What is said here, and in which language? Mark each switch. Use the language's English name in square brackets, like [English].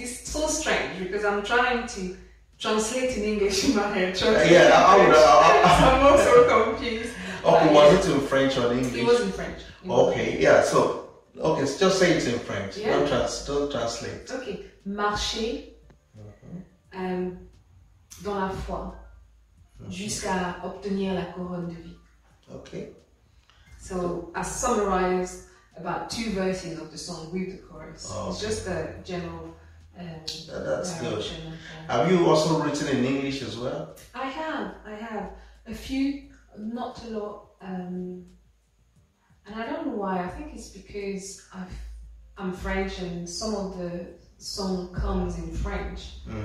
[English] It's so strange because I'm trying to translate in English in my head. Yeah, I'm also confused. Okay, was it in French or in English? It was in French. Okay, yeah. So, okay, just say it in French. Yeah. Don't translate. [French] Okay, marcher dans la foi jusqu'à obtenir la couronne de vie. [English] Okay. So I summarized about 2 verses of the song with the chorus. Oh, it's just a general that's good. direction. Have you also written in English as well? I have a few, not a lot, and I don't know why. I think it's because I'm French and some of the song comes in French.